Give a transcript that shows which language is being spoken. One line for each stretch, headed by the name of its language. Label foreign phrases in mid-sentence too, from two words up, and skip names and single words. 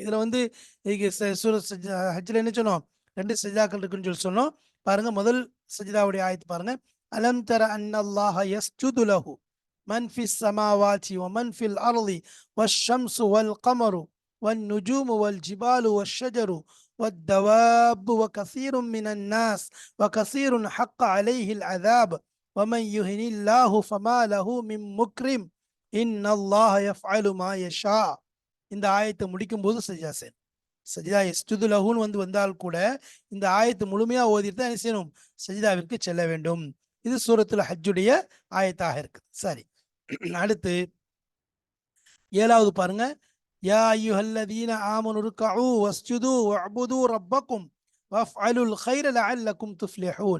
Tamil: இதுல வந்து சூரத் ஹஜ்ஜில் என்ன சொன்னோம், 2 சஜிதாக்கள் இருக்குன்னு சொல்லி சொன்னோம். பாருங்க, முதல் சஜிதாவுடைய ஆயத்து பாருங்க.
Arabic: ألم تر أن الله يسجد له من في السماوات ومن في الأرض والشمس والقمر والنجوم والجبال والشجر والدواب وكثير من الناس وكثير حق عليه العذاب ومن يهن الله فما له من مكرم إن الله يفعل ما يشاء.
Tamil: இந்த ஆயத்தை முடிக்கும் போது சஜிதா செய்யணும். சஜிதா
Arabic: يسجد له
Tamil: வந்தால் கூட இந்த ஆயத்து முழுமையா ஓதிட்டு தான் என்ன செய்யணும், சஜிதாவிற்கு செல்ல வேண்டும். இது சூரத்துல ஹஜ்ஜுடைய ஆயத்தாக இருக்குது. சரி, அடுத்து 7வது பாருங்க.
Arabic: يا أيها الذين آمنوا اركعوا واسجدوا واعبدوا ربكم وافعلوا الخير لعلكم تفلحون.